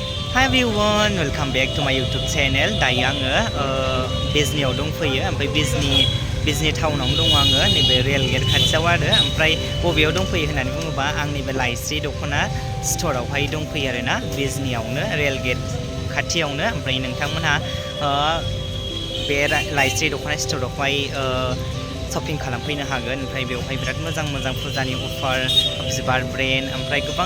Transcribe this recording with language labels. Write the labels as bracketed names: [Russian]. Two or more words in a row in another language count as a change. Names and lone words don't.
[English] Hi everyone, welcome back to my YouTube channel. [Bodo] दायो आङो बिजनीआव दंफैयो ओमफ्राय बिजनी टाउनावनो दङ आङो नैबे रेल गेट खाथियाव आरो ओमफ्राय बबेयाव दंफैयो होननानै बुङोबा आं नैबे लाइस्रि दख'ना स्ट'रावहाय दंफैयो आरोना बिजनीआवनो रेल गेट खाथियावनो ओमफ्राय नोंथांमोनहा बे लाइस्रि दख'ना स्ट'रावहाय शपिं खालामफैनो हागोन ओमफ्राय बेवहाय बिराद मोजां फुजानि अफार बिबार ब्रेन्ड ओमफ्राय गोबां